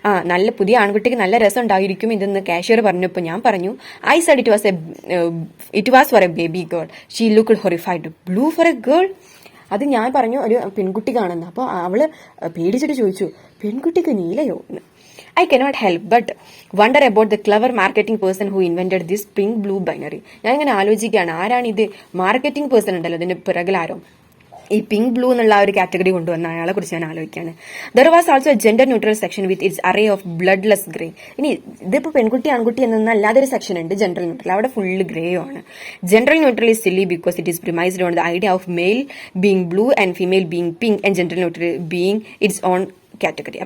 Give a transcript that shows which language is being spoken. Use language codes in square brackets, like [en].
[ml] നല്ല പുതിയ ആൺകുട്ടിക്ക് നല്ല രസം ഉണ്ടായിരിക്കും ഇതെന്ന് കാഷ്യർ പറഞ്ഞപ്പോൾ ഞാൻ പറഞ്ഞു, [en] I said it was for a baby girl. She looked horrified. Blue for a girl? [ml] അത് ഞാൻ പറഞ്ഞു ഒരു പെൺകുട്ടി കാണുന്നു. അപ്പോൾ അവള് പേടിച്ചിട്ട് ചോദിച്ചു, പെൺകുട്ടിക്ക് നീലയോ എന്ന്. [en] I cannot help but wonder about the clever marketing person who invented this pink blue binary. [ml] ഞാൻ ഇങ്ങനെ ആലോചിക്കുകയാണ്, ആരാണ് ഇത് മാർക്കറ്റിംഗ് പേഴ്സൺ ഉണ്ടല്ലോ ഇതിന്റെ പിറകിലാരോ ഈ പിങ്ക് ബ്ലൂ എന്നുള്ള ഒരു കാറ്റഗറി കൊണ്ടുവന്ന അയാളെ കുറിച്ച് ഞാൻ ആലോചിക്കുകയാണ്. [en] There was also a gender neutral section with its array of bloodless grey. [ml] ഇനി ഇതിപ്പോൾ പെൺകുട്ടി ആൺകുട്ടി എന്നൊന്നും അല്ലാതൊരു സെക്ഷൻ ഉണ്ട് ജനറൽ ന്യൂട്രൽ. അവിടെ ഫുള്ള് ഗ്രേയോ ആണ്. [en] General neutral is silly because it is premised on the idea of male being blue and female being pink and general neutral being its own category.